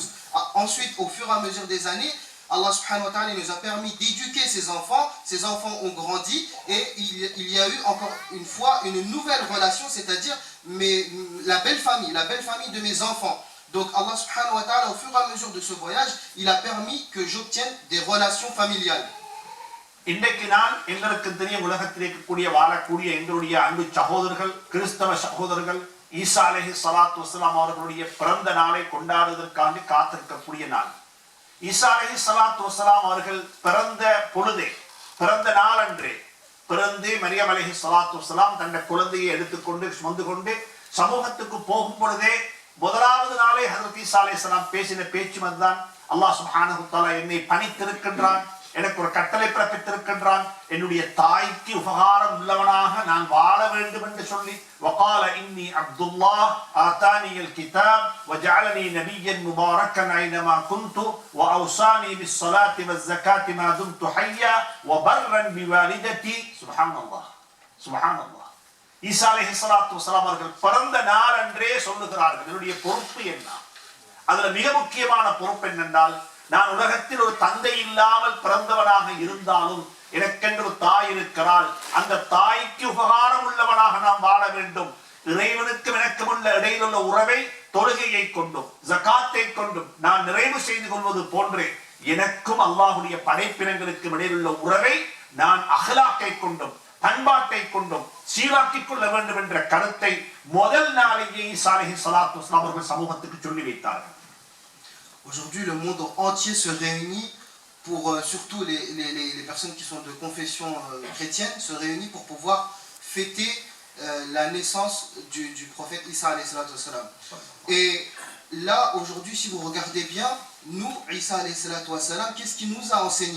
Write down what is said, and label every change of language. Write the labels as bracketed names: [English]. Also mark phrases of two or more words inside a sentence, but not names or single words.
[French] Ensuite, au fur et à mesure des années, [Arabic] الله سبحانه وتعالى [French] nous a permis d'éduquer ses enfants ont grandi, et il y a eu encore une fois une nouvelle relation, c'est-à-dire la belle famille de mes enfants. Donc [Arabic] الله سبحانه وتعالى, [French] au fur et à mesure de ce voyage, il a permis que j'obtienne des relations familiales. [Tamil] இன்றைக்கு நான் எங்களுக்கு தெரியும், உலகத்தில் இருக்கக்கூடிய வாழக்கூடிய எங்களுடைய அன்பு சகோதரர்கள், கிறிஸ்தவ சகோதரர்கள், ஈசா [Arabic] عليه الصلاة والسلام [Tamil] அவர்களுடைய பிறந்த நாளை கொண்டாடுவதற்காக காத்திருக்கக்கூடிய நாள். ஈசா [Arabic] عليه الصلاة والسلام [Tamil] அவர்கள் பிறந்த நாளன்றே பிறந்து மரியம் [Arabic] عليه الصلاة والسلام [Tamil] தன்னுடைய குழந்தையை எடுத்துக்கொண்டு சுமந்து கொண்டு சமூகத்துக்கு போகும் பொழுதே முதலாவது நாளே ஹஜ்ரத் ஈசா [Arabic] عليه السلام [Tamil] பேசின பேச்சு வந்தான், [Arabic] الله سبحانه تعالى [Tamil] என்னை பணித்திருக்கின்றான், எனக்கு ஒரு கட்டளை பிறப்பித்திருக்கின்றான், என்னுடைய தாய்க்கு உபகாரம் உள்ளவனாக நான் வாழ வேண்டும் என்று சொல்லி, [Arabic] وقال إني عبد الله آتاني الكتاب وجعلني نبيا مباركا أينما كنت وأوصاني بالصلاة والزكاة ما دمت حيا وبرا بوالدتي. سبحان الله. [Tamil] ஈசா [Arabic] عليه الصلاة والسلام [Tamil] அவர்கள் பிறந்த நாள் அன்றே சொல்லுகிறார்கள் என்னுடைய பொறுப்பு என்ன. அதுல மிக முக்கியமான பொறுப்பு என்னென்றால், நான் உலகத்தில் ஒரு தந்தை இல்லாமல் பிறந்தவனாக இருந்தாலும் எனக்கென்று ஒரு தாய் இருக்கிறாள். அந்த தாய்க்கு உபகாரம் உள்ளவனாக நாம் வாழ வேண்டும். இறைவனுக்கும் எனக்கும் உள்ள இடையிலுள்ள உறவை தொழுகையை கொண்டும் ஜகாத்தை கொண்டும் நான் நிறைவு செய்து கொள்வது போன்றே எனக்கும் அல்லாஹ்வுடைய படைப்பினங்களுக்கும் இடையிலுள்ள உறவை நான் அஹ்லாக்கை கொண்டும் பண்பாட்டை கொண்டும் சீராக்கிக் கொள்ள வேண்டும் என்ற கருத்தை முதல் நாளிலேயே ஈசா [Arabic] عليه الصلاة والسلام [Tamil] அவர்கள் சமூகத்துக்கு சொல்லி வைத்தார்கள். [French] Aujourd'hui, le monde entier se réunit pour, surtout les personnes qui sont de confession chrétienne, se réunit pour pouvoir fêter la naissance du prophète Isa [Arabic] عليه الصلاة والسلام. [French] Et là, aujourd'hui, si vous regardez bien, nous, Isa [Arabic] عليه الصلاة والسلام, [French] qu'est-ce qu'il nous a enseigné?